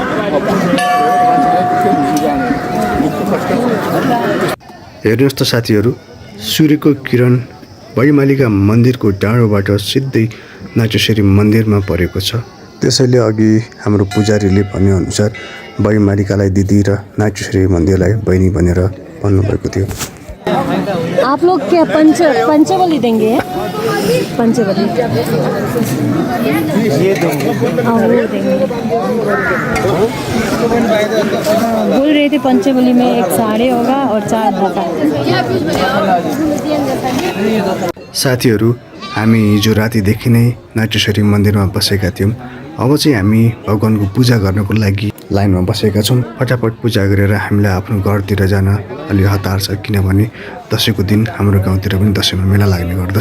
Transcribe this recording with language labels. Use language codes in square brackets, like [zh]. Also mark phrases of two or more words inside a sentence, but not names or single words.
[ne] हेर्नुहोस् त साथीहरू, सूर्यको किरण बैमालिका मन्दिरको डाँडोबाट सिधै नाटेश्वरी मन्दिरमा परेको छ। त्यसैले अघि हाम्रो पुजारीले भनेअनुसार बैमालिकालाई दिदी र नाटेश्वरी मन्दिरलाई बहिनी भनेर भन्नुभएको थियो। [hi] आप लोग क्या पंचबली देंगे? पंचबली बोल रहे थे पंचबली में एक साड़ी होगा और 4 धागा। [ne] साथीहरू, हामी हिजो रातिदेखि नै नाटेश्वरी मन्दिरमा बसेका थियौँ। अब चाहिँ हामी भगवानको पूजा गर्नको लागि लाइनमा बसेका छौँ। फटाफट पूजा गरेर हामीलाई आफ्नो घरतिर जान अलि हतार छ, किनभने दसैँको दिन हाम्रो गाउँतिर पनि दसैँमा मेला लाग्ने गर्दछ।